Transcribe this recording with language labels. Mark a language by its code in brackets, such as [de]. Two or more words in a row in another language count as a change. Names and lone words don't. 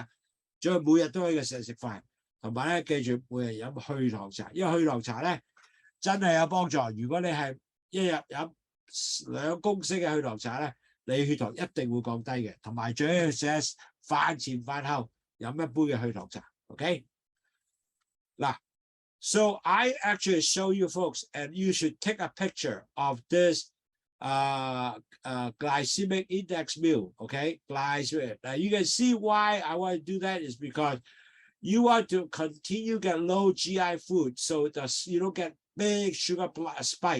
[yue] 仲有每日都可以食飯，同埋咧記住每日飲去糖茶，因為去糖茶咧真係有幫助。如果你係一日飲2公升嘅去糖茶咧，你血糖一定會降低嘅。同埋最緊要食飯前飯後飲一杯嘅去糖茶 ，OK？ [en] 嗱。So I actually show you folks, and you should take a picture of this glycemic index meal, okay? Glycemic. Now you can see why I want to do that is because you want to continue get low GI food, so you don't get big sugar spike.